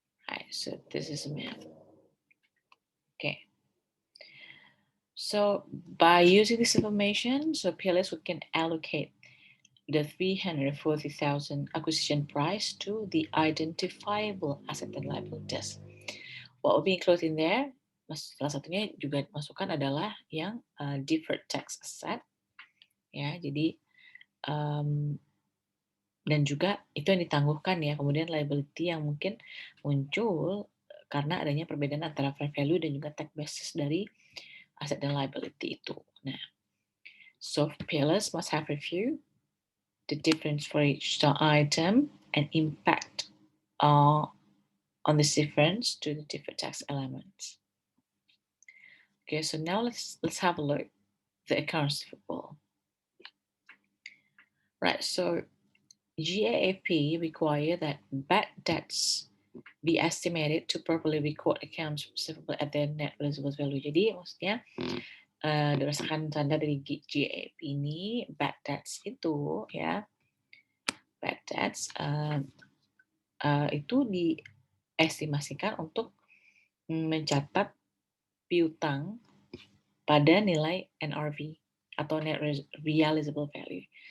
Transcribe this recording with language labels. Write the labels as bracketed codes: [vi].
[en] Right, so this is a map. Okay. So by using this information, so PLS we can allocate the 340,000 acquisition price to the identifiable asset and liabilities. What will be included in there? [id] Salah satunya juga dimasukkan adalah yang deferred tax asset, ya. Jadi dan juga itu yang ditangguhkan ya. Kemudian liability yang mungkin muncul karena adanya perbedaan antara fair value dan juga tax basis dari aset dan liability itu. [en] Nah, so PLS must have review the difference for each item and impact on this difference to the different tax elements. Okay, so now let's have a look at the accounts receivable. Right, so GAAP require that bad debts be estimated to properly record accounts receivable at their net realizable value. [id] Jadi maksudnya berdasarkan tanda dari GAAP ini, bad debts itu ya, bad debts itu diestimasikan untuk mencatat piutang pada nilai NRV atau net realizable value.